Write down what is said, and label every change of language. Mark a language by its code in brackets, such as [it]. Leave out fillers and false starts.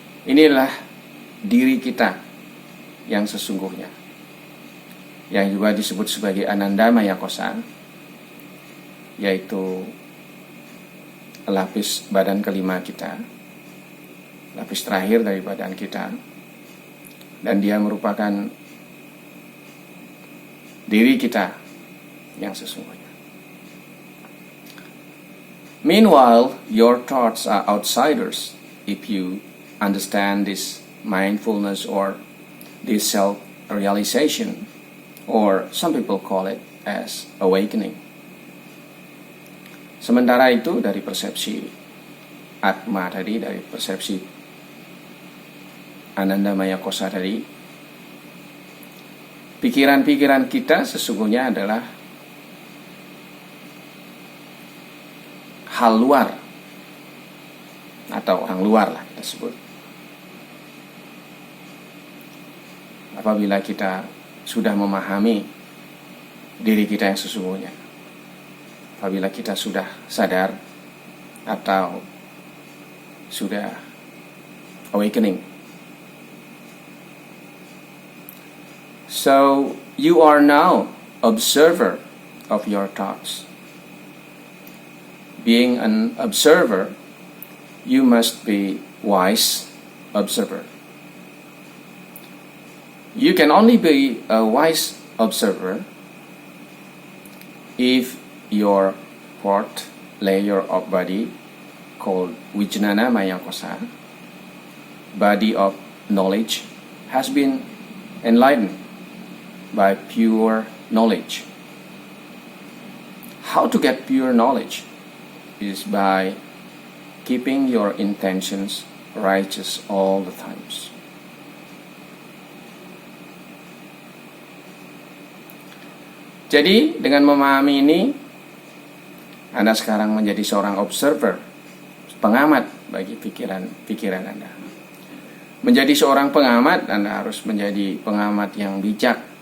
[id] Inilah diri kita yang sesungguhnya, yang juga disebut sebagai Ananda Maya Kosa, yaitu lapis badan kelima kita, lapis terakhir dari badan kita, dan dia merupakan diri kita yang sesungguhnya. [en] Meanwhile, your thoughts are outsiders if you understand this mindfulness or this self-realization, or some people call it as awakening. [id] Sementara itu dari persepsi Atma tadi, dari persepsi Ananda Maya Kosa tadi, pikiran-pikiran kita sesungguhnya adalah hal luar atau orang luar lah kita sebut. Apabila kita sudah memahami diri kita yang sesungguhnya, apabila kita sudah sadar atau sudah [en] awakening. So you are now observer of your thoughts. Being an observer, you must be wise observer. You can only be a wise observer if your fourth layer of body, called Vijnana Maya Kosa, body of knowledge, has been enlightened by pure knowledge. How to get pure knowledge is by keeping your intentions righteous all the times. [id] Jadi dengan memahami ini, Anda sekarang menjadi seorang [en] observer, [id] pengamat bagi pikiran Anda. Menjadi seorang pengamat, Anda harus menjadi pengamat yang bijak.